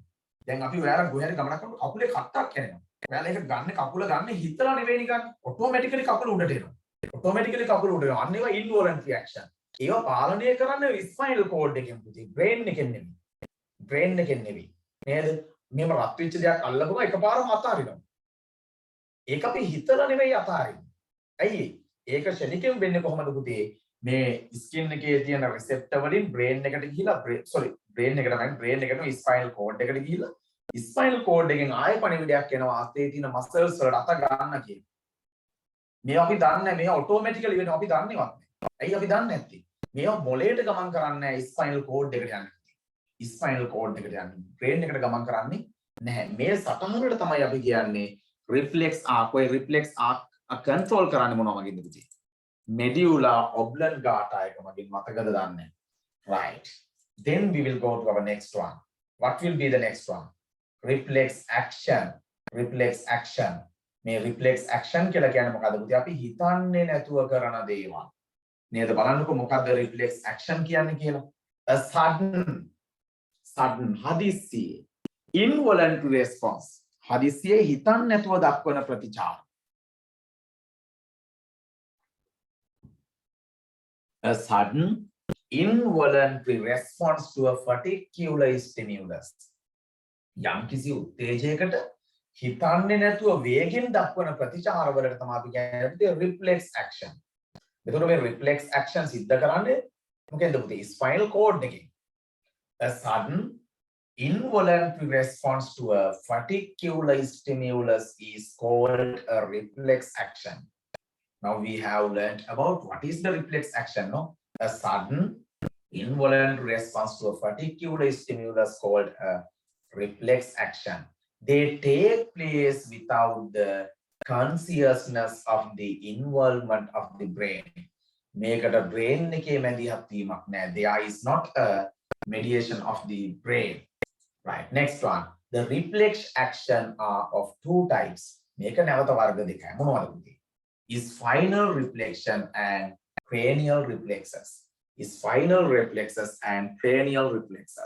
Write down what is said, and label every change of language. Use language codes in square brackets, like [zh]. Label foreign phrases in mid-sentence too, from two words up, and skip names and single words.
[si] දැන් අපි ඔයාලා ගොහරි ගමනක් කරනකොට කකුලේ කට්ටක් යනවා. ඔයාලා ඒක ගන්න කකුල ගන්න හිතලා නෙවෙයි ගන්න. automatically කකුල උඩට එනවා. automatically කකුල උඩට යනවා. අන්න ඒවා [en] involuntary action. [si] ඒවා පාලනය කරන්නේ [en] spinal cord [si] එකෙන් පුතේ. brain එකෙන් නෙවෙයි. brain එකෙන් නෙවෙයි. නේද? මේව රත් වෙච්ච දෙයක් අල්ලපුවා එකපාරම අතාරිනවා. ඒක අපි හිතලා නෙවෙයි අතාරින්නේ. ඇයි ඒක ෂණිකෙන් වෙන්නේ කොහොමද පුතේ? මේ skin එකේ තියෙන receptor වලින් brain එකට ගිහිලා brain එකට නම් brain එකට [en] spinal cord [si] එකට ගිහිලා [en] spinal cord [si] එකෙන් ආයෙ පණිවිඩයක් එනවා අතේ තියෙන muscles වලට අත ගන්න කියන. මේ අපි දන්නේ මේ automatically වෙනවා අපි දන්නේවත් නැහැ. ඇයි අපි දන්නේ නැත්තේ? මේවා මොලේට ගමන් කරන්නේ නැහැ [en] spinal cord [si] එකට යන්නේ. [en] spinal cord [si] එකට යන්නේ. brain එකට ගමන් කරන්නේ නැහැ. මේ සටහනට තමයි අපි කියන්නේ [en] reflex arc. [si] ඔය [en] reflex arc [si] control කරන්නේ මොනවා වගේද පුතේ? [en] Medulla Oblongata [si] එක මගින් මතකද දන්නේ? [en] Right. Then we will go to our next one. What will be the next one? Reflex action. Reflex action. [si] මේ [en] reflex action [si] කියලා කියන්නේ මොකද්ද පුතේ? අපි හිතන්නේ නැතුව කරන දේවල්. නේද? බලන්නකො මොකද්ද [en] reflex action [si] කියන්නේ කියලා? [en] A sudden හදිස්සියේ involuntary response. [si] හදිස්සියේ හිතන්නේ නැතුව දක්වන ප්‍රතිචාර. [en] A sudden involuntary response to a particular stimulus. [si] යම් කිසි උත්තේජයකට හිතන්නේ නැතුව වේගෙන් දක්වන ප්‍රතිචාර වලට තමයි අපි කියන්නේ [en] reflex action. [si] එතකොට මේ [en] reflex action [si] සිද්ධ කරන්නේ මොකෙන්ද පුතේ? [en] spinal cord එකෙන්. A sudden involuntary response to a particular stimulus is called a reflex action. Now we have learned about what is the reflex action, no? A sudden involuntary response to a particular stimulus called a reflex action. They take place without the consciousness of the involvement of the brain. [si] මේකට brain එකේ මැදිහත් වීමක් නැහැ. [en] There is not a mediation of the brain. Right. Next one. The reflex action are of two types. [si] මේක නැවත වර්ග දෙකයි. මොනවද පුතේ? [en] Is final reflection and cranial reflexes. Is final reflexes and cranial reflexes.